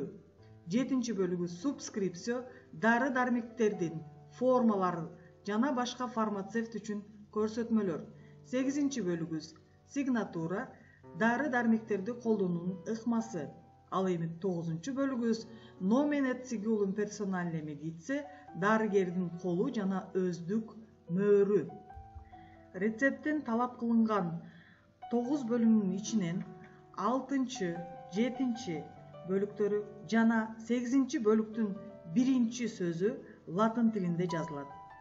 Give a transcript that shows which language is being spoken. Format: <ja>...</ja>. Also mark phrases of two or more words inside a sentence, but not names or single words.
<ky>7 бөлүгүбүз субскрипсио, дары-дармектердин формалары жана башка фармацевт үчүн көрсөтмөлөр. 8 бөлүгүбүз сигнатура, дары-дармектерди колдонуунун ыкмасы. Ал эми 9 бөлүгүбүз</ky> <la>nomen et sigillum personale medicae,</la> <ky>дарыгердин колу жана өздүк мөөрү. Рецепттен талап кылынган 9 бөлүмүнүн ичинен 6, 7 бөлүктөрү жана 8 бөлүктүн 1 сөзү латын тилинде жазылат.</ky>